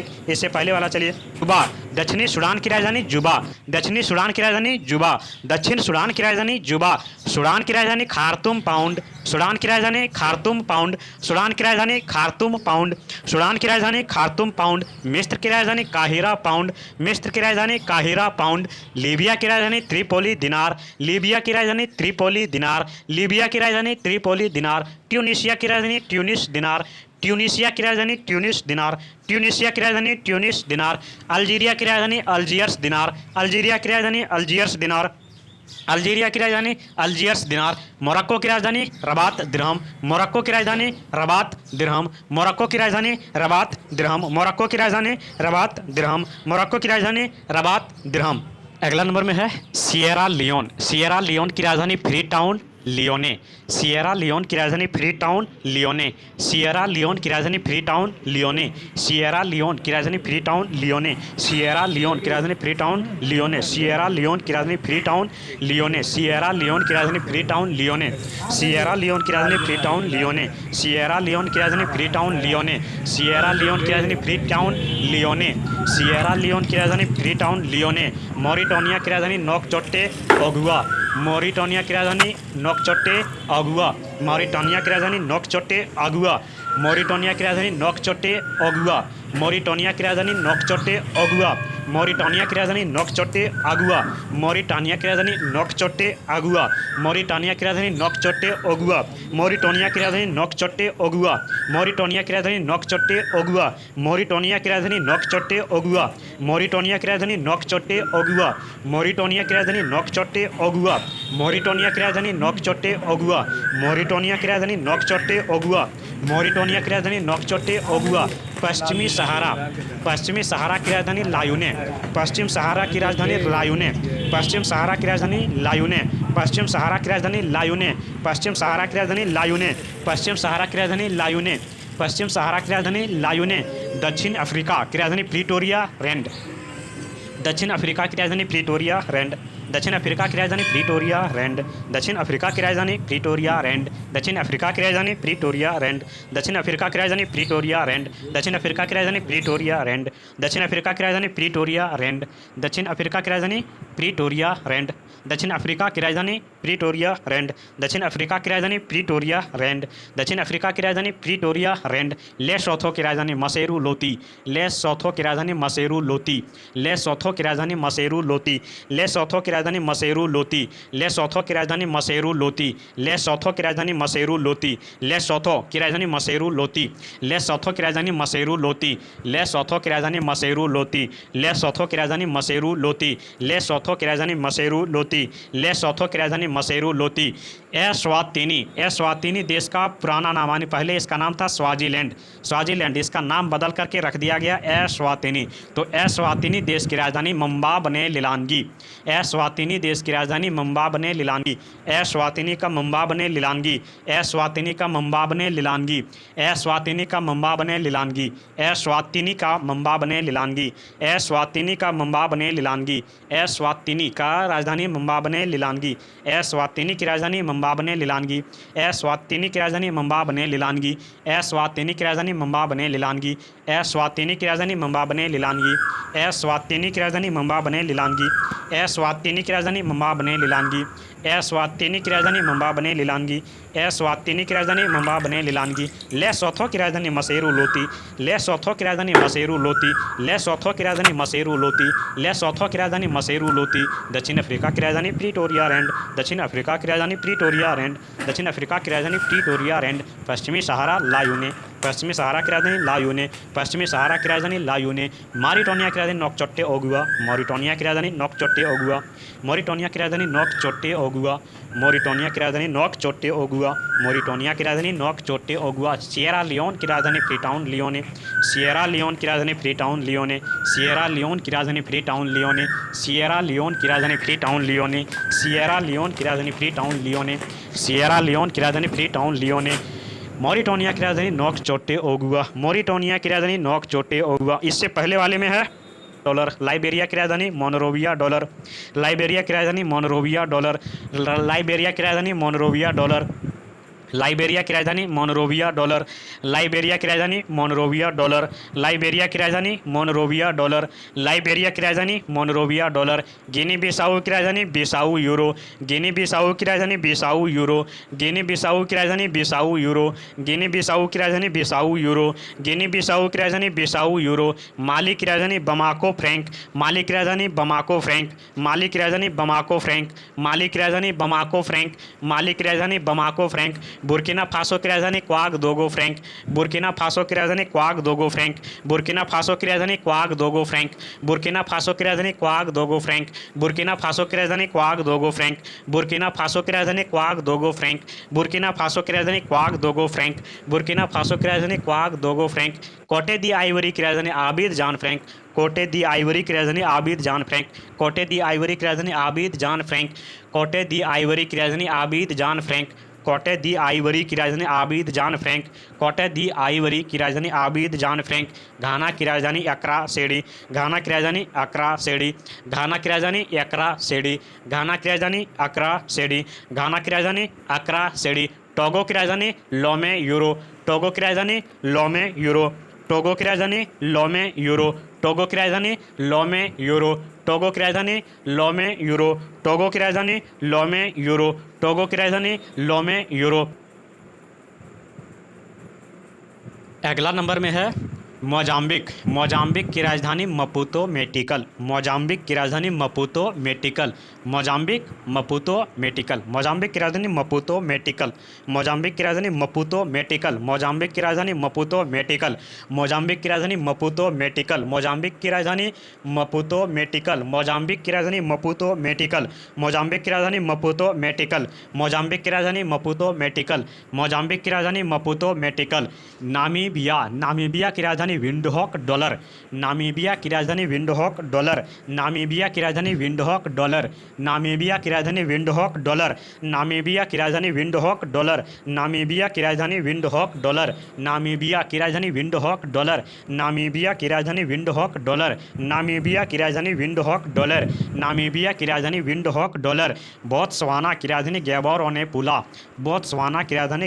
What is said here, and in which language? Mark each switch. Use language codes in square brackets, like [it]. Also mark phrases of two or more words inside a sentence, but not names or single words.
[hi] इससे पहले वाला चलिए जुबा, दक्षिणी सूडान की राजधानी जुबा, दक्षिणी सूडान की राजधानी जुबा, दक्षिण सूडान की राजधानी जुबा, सूडान की राजधानी खार्तुम पाउंड, सूडान की राजधानी खार्तुम पाउंड, सूडान की राजधानी खार्तुम पाउंड, सूडान की राजधानी खार्तुम पाउंड, मिस्र की राजधानी काहिरा पाउंड, मिस्र की राजधानी काहिरा पाउंड, लीबिया की राजधानी त्रिपोली दिनार, लीबिया की राजधानी त्रिपोली दिनार, लीबिया की राजधानी त्रिपोली दिनार, ट्यूनिशिया की राजधानी ट्यूनिस दिनार, ट्यूनिशिया की राजधानी ट्यूनिस दिनार, ट्यूनिशिया की राजधानी ट्यूनिस दिनार, अल्जीरिया की राजधानी अल्जियर्स दिनार, अल्जीरिया की राजधानी अल्जियर्स दिनार, अल्जीरिया की राजधानी अल्जियर्स दिनार, मोरक्को की राजधानी रबात दिरहम, मोरक्को की राजधानी रबात दिरहम, मोरक्को की राजधानी रबात दिरहम, मोरक्को की राजधानी रबात दिरहम, मोरक्को की राजधानी रबात दिरहम। अगला नंबर में है सिएरा लियोन, सिएरा लियोन की राजधानी फ्री टाउन लियोने, सिएरा लियोन की राजधानी फ्री टाउन लियोने, सिएरा लियोन की राजधानी फ्री टाउन लियोने, सिएरा लियोन की राजधानी फ्री टाउन लियोने, सिएरा लियोन की राजधानी फ्री टाउन लियोने, सिएरा लियोन की राजधानी फ्री टाउन लियोने, सिएरा लियोन की राजधानी फ्री टाउन लियोने, सिएरा लियोन की राजधानी फ्री टाउन लियोने, सिएरा लियोन की राजधानी फ्री टाउन लियोने, सिएरा लियोन की राजधानी फ्री टाउन लियोने, सिएरा लियोन की राजधानी फ्री टाउन लियोने, मॉरिटानिया की राजधानी नोकचोटे ओगुआ, मॉरिटानिया की राजधानी नोकचोटे अगुआ, मॉरिटानिया की राजधानी नोकचोटे अगुआ, मॉरिटानिया की राजधानी नोकचोटे अगुआ, मॉरिटानिया की राजधानी नोकचोटे अगुआ, मॉरिटानिया की राजधानी नोकचोटे अगुआ, मॉरिटानिया की राजधानी नोकचोटे अगुआ, मॉरिटानिया की राजधानी नोकचोटे अगुआ, मॉरिटानिया की राजधानी नोकचोटे अगुआ, मॉरिटानिया की राजधानी नोकचोटे अगुआ, मॉरिटानिया की राजधानी नोकचोटे अगुआ, मॉरिटानिया की राजधानी नोकचोटे अगुआ, मॉरिटानिया की राजधानी नोकचोटे अगुआ, मॉरिटानिया की राजधानी नोकचोटे अगुआ, मॉरिटानिया की राजधानी नोकचोटे अगुआ, मॉरिटानिया की राजधानी नोकचोटे अगुआ, पश्चिमी सहारा की राजधानी लायूने, पश्चिम सहारा की राजधानी लायूने, पश्चिम सहारा की राजधानी लायूने, पश्चिम सहारा की राजधानी लायूने, पश्चिम सहारा की राजधानी लायूने, पश्चिम सहारा की राजधानी लायूने, पश्चिम सहारा की राजधानी लायूने। दक्षिण अफ्रीका की राजधानी प्रिटोरिया रैंड, दक्षिण अफ्रीका की राजधानी प्रिटोरिया रैंड, दक्षिण अफ्रीका की राजधानी प्रिटोरिया रैंड, दक्षिण अफ्रीका की राजधानी प्रिटोरिया रैंड, दक्षिण अफ्रीका की राजधानी प्रिटोरिया रैंड, दक्षिण अफ्रीका की राजधानी प्रिटोरिया रैंड, दक्षिण अफ्रीका की राजधानी प्रिटोरिया रैंड, दक्षिण अफ्रीका की राजधानी प्रिटोरिया रैंड, दक्षिण अफ्रीका की राजधानी प्रिटोरिया रैंड, दक्षिण अफ्रीका की राजधानी प्रिटोरिया रैंड, दक्षिण अफ्रीका की राजधानी प्रिटोरिया रैंड, दक्षिण अफ्रीका की राजधानी प्रिटोरिया रैंड। लेसोथो की राजधानी मसेरू लोती, लेसोथो की राजधानी मसेरू लोती, लेसोथो की राजधानी मसेरू लोती, लेसोथो की राजधानी मसेरू लोती, लेसोथो की राजधानी मसेरू लोती, लेसोथो की राजधानी मसेरू लोती, लेसोथो की राजधानी मसेरू लोती, लेसोथो की राजधानी मसेरू लोती, लेसोथो की राजधानी मसेरू लोती, लेसोथो की राजधानी मसेरू लोती, लेसोथो की राजधानी मसेरू लोती, लेसोथो की राजधानी मसेरू लोती। एस्वातिनी देश का पुराना नाम, यानी पहले इसका नाम था स्वाजीलैंड, स्वाजीलैंड इसका नाम बदल करके रख दिया गया एस्वातिनी। तो एस्वातिनी देश की राजधानी मंबाबने लिलानगी, एस्वातिनी देश की राजधानी मंबाबने लिलानगी, एस्वातिनी का मंबाबने लिलानगी, एस्वातिनी का मंबाबने लिलानगी, एस्वातिनी का मंबाबने लिलानगी, एस्वातिनी का मंबाबने लिलानगी, एस्वातिनी का मंबाबने लिलानगी, एस्वातिनी का राजधानी मंबाबने लिलानगी, एस्वातिनी की राजधानी मंबाबने लिलानगी, एस्वातिनी की राजधानी मंबाबने लिलानगी, एस्वातिनी की राजधानी मंबाबने लिलानगी, एस्वातिनी की राजधानी मंबाबने लिलानगी, एस्वातिनी की राजधानी मंबाबने लिलानगी, एस्वातिनी की राजधानी मंबाबने लिलानगी, एस्वातिनी की राजधानी मंबाबने लिलानगी, एस्वातिनी की राजधानी मंबाबने लिलानगी। लेसोथो की राजधानी मसेरू लोती, लेसोथो की राजधानी मसेरू लोती, लेसोथो की राजधानी मसेरू लोती, लेसोथो की राजधानी मसेरू लोती। दक्षिण अफ्रीका की राजधानी प्रिटोरिया रैंड, दक्षिण अफ्रीका की राजधानी प्रिटोरिया रैंड, दक्षिण अफ्रीका की राजधानी प्रिटोरिया रैंड। पश्चिमी सहारा लायूने, पश्चिमी सहारा की राजधानी लायूने, पश्चिमी सहारा की राजधानी लायूने। मॉरिटानिया की राजधानी नोकचोट्टे ओगुआ, मॉरिटानिया की राजधानी नोकचोट्टे ओगुआ, मॉरिटानिया की राजधानी नोकचोट्टे ओगुआ, मॉरिटानिया की राजधानी नोकचोट्टे ओगुआ, मॉरिटानिया की राजधानी नोकचोट्टे ओगुआ। सिएरा लियोन की राजधानी फ्रीटाउन लियोने, सिएरा लियोन की राजधानी फ्रीटाउन लियोने, सिएरा लियोन की राजधानी फ्रीटाउन लियोने, सिएरा लियोन की राजधानी फ्रीटाउन लियोने, सिएरा लियोन की राजधानी फ्रीटाउन लियोने, सिएरा लियोन की राजधानी फ्रीटाउन लियोने। मॉरिटानिया की राजधानी नोकचोट्टे ओगुआ, मॉरिटानिया की राजधानी नोकचोट्टे ओगुआ। इससे पहले वाले में है डॉलर। लाइबेरिया की राजधानी मोनरोविया डॉलर, लाइबेरिया की राजधानी मोनरोविया डॉलर, लाइबेरिया की राजधानी मोनरोविया डॉलर, लाइबेरिया की राजधानी मोनरोविया डॉलर, लाइबेरिया की राजधानी मोनरोविया डॉलर, लाइबेरिया की राजधानी मोनरोविया डॉलर, लाइबेरिया की राजधानी मोनरोविया डॉलर। गिनी बिसाऊ की राजधानी बिसाऊ यूरो, गिनी बिसाऊ की राजधानी बिसाऊ यूरो, गिनी बिसाऊ की राजधानी बिसाऊ यूरो, गिनी बिसाऊ की राजधानी बिसाऊ यूरो, गिनी बिसाऊ की राजधानी बिसाऊ यूरो। माली की राजधानी बमाको फ्रैंक, माली की राजधानी बमाको फ्रैंक, माली की राजधानी बमाको फ्रैंक, माली की राजधानी बमाको फ्रैंक, माली की राजधानी बमाको फ्रैंक। बुर्किना फासो की राजधानी क्वाग दोगो फ्रैंक, बुर्किना फासो की राजधानी क्वाग दोगो फ्रैंक, बुर्किना फासो की राजधानी क्वाग दोगो फ्रैंक, बुर्किना फासो की राजधानी क्वाग दोगो फ्रैंक, बुर्किना फासो की राजधानी क्वाग दोगो फ्रैंक, बुर्किना फासो की राजधानी क्वाग दोगो फ्रैंक, बुर्किना फासो की राजधानी क्वाग दोगो फ्रैंक, बुर्किना फासो की राजधानी क्वाग दोगो फ्रैंक। कोटे दी आइवरी की राजधानी आबिद जान फ्रैंक, कोटे दी आइवरी की राजधानी आबिद जान फ्रैंक, कोटे दी आइवरी की राजधानी आबिद जान फ्रैंक, कोटे दी आइवरी की राजधानी आबिद जान फ्रैंक, कोटे दी आइवरी की राजधानी आबिद जान फ्रैंक, कोटे दी आइवरी की राजधानी आबिद जान फ्रैंक। घाना की राजधानी अक्रा सेडी, घाना की राजधानी अक्रा सेडी, घाना की राजधानी अक्रा सेडी, घाना की राजधानी अक्रा सेडी, घाना की राजधानी अक्रा सेडी। टोगो की राजधानी लोमे यूरो, टोगो की राजधानी लोमे यूरो, टोगो की राजधानी लोमे यूरो, टोगो की राजधानी लोमे यूरो, टोगो की राजधानी लोमे यूरो, टोगो की राजधानी लोमे यूरो, टोगो की राजधानी लोमे यूरो। अगला नंबर में है मोजाम्बिक, मोजाम्बिक की राजधानी मपूतो मेटिकल, मोजाम्बिक की राजधानी मपूतो मेटिकल, मोजाम्बिक मपूतो मेटिकल, मोजाम्बिक की राजधानी मपूतो मेटिकल, मोजाम्बिक की राजधानी मपूतो मेटिकल, मोजाम्बिक की राजधानी मपूतो मेटिकल, मोजाम्बिक की राजधानी मपूतो मेटिकल, मोजाम्बिक की राजधानी मपूतो मेटिकल, मोजाम्बिक की राजधानी मपूतो मेटिकल, मोजाम्बिक की राजधानी मपूतो मेटिकल, मोजाम्बिक की राजधानी मपूतो मेटिकल, मोजाम्बिक की राजधानी मपूतो मेटिकल। नामीबिया, नामीबिया की राजधानी राजधानी विंडहोक डॉलर, नामीबिया की राजधानी विंडहोक डॉलर, नामीबिया की राजधानी विंडहोक डॉलर, नामीबिया की राजधानी विंडहोक डॉलर, नामीबिया की राजधानी विंडहोक डॉलर, नामीबिया की राजधानी विंडहोक डॉलर, नामीबिया की राजधानी विंडहोक डॉलर, नामीबिया की राजधानी विंडहोक डॉलर, नामीबिया की राजधानी विंडहोक डॉलर, नामीबिया की राजधानी विंडहोक डॉलर, बोत्सवाना की राजधानी गैबोरोने पुला, बोत्सवाना की राजधानी